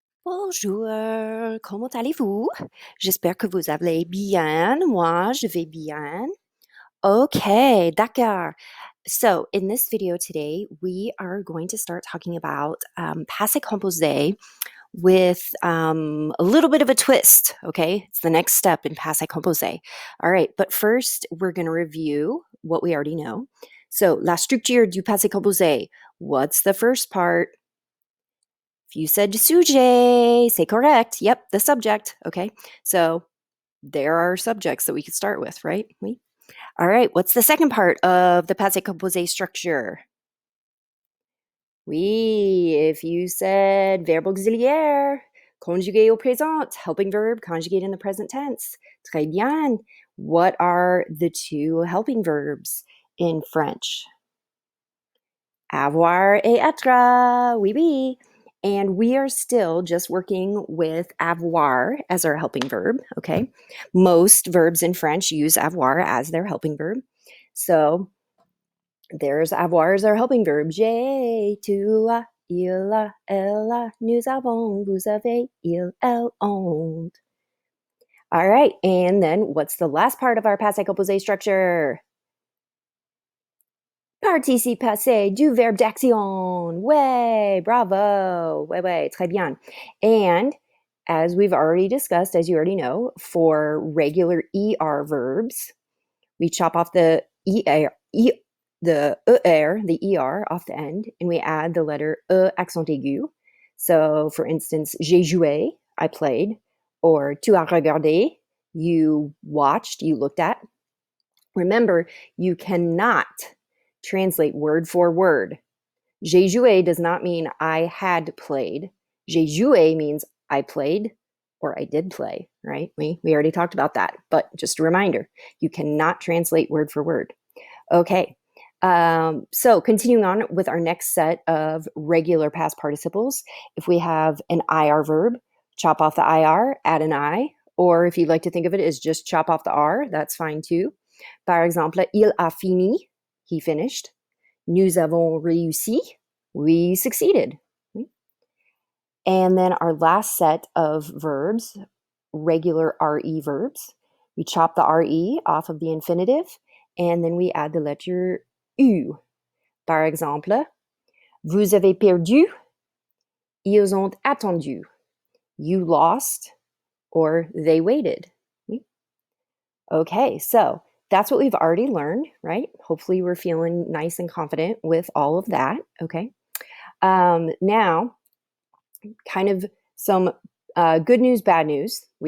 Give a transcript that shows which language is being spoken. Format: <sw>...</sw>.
<fr>Bonjour, comment allez-vous? J'espère que vous allez bien. Moi, je vais bien. Okay, d'accord.</fr> <en>So, in this video today, we are going to start talking about passé composé with a little bit of a twist. Okay, it's the next step in passé composé. All right, but first, we're going to review what we already know.</en> <fr>So, la structure du passé composé.</fr> <en>What's the first part? If you said sujet, say correct. Yep, the subject. Okay, so there are subjects that we could start with, right? All right, what's the second part of the passé composé structure? Oui, if you said</en> <fr>verbe auxiliaire, conjugué au présent,</fr> <en>helping verb conjugate in the present tense.</en> <fr>Très bien.</fr> <en>What are the two helping verbs in French?</en> <fr>Avoir et être. Oui, oui.</fr> <en>And we are still just working with avoir as our helping verb, okay? Most verbs in French use avoir as their helping verb. So there's avoir as our helping verb.</en> <fr>J'ai, tu as, il a, elle a, nous avons, vous avez, il, elle ont.</fr> <en>All right, and then what's the last part of our passé composé structure?</en> <fr>Participe passé du verbe d'action. Ouais, bravo. Ouais, très bien.</fr> <en>And as we've already discussed, as you already know, for regular ER verbs, we chop off the the ER off the end, and we add the letter E accent aigu. So, for instance,</en> <fr>j'ai joué,</fr> <en>I played, or</en> <fr>tu as regardé,</fr> <en>you watched, you looked at. Remember, you cannot translate word for word.</en> <fr>J'ai joué</fr> <en>does not mean I had played. J'ai joué means I played or I did play, right? We already talked about that, but just a reminder, you cannot translate word for word. Okay, so continuing on with our next set of regular past participles, if we have an IR verb, chop off the IR, add an I, or if you'd like to think of it as just chop off the R, that's fine too.</en> <fr>Par exemple, il a fini,</fr> <en>he finished.</en> <fr>Nous avons réussi,</fr> <en>we succeeded. And then our last set of verbs, regular RE verbs, we chop the RE off of the infinitive, and then we add the letter U.</en> <fr>Par exemple, vous avez perdu, ils ont attendu.</fr> <en>You lost, or they waited. Okay, so that's what we've already learned, right? Hopefully we're feeling nice and confident with all of that, okay? Now, kind of some good news, bad news.</en>